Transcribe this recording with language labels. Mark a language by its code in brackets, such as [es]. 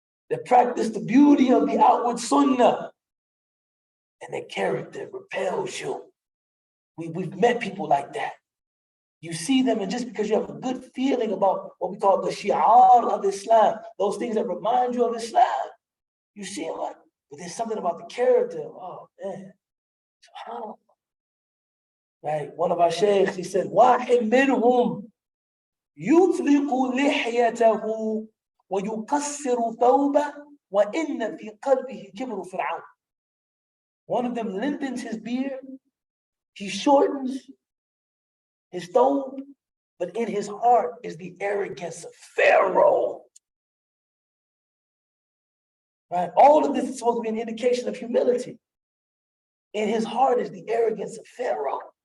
[en] They practice the beauty of the outward sunnah, and their character repels you. We've met people like that. You see them, and just because you have a good feeling about what we call the shi'ar of Islam, those things that remind you of Islam, you see them like, but there's something about the character. Oh man, subhanAllah. Right? One of our sheikhs, he said, [ar] واحد منهم يطلق لحيته ويقصر ثوبه وإن في قلبه كبر فرعون. [en] One of them lengthens his beard, he shortens his thobe, but in his heart is the arrogance of Pharaoh. Right? All of this is supposed to be an indication of humility. In his heart is the arrogance of Pharaoh.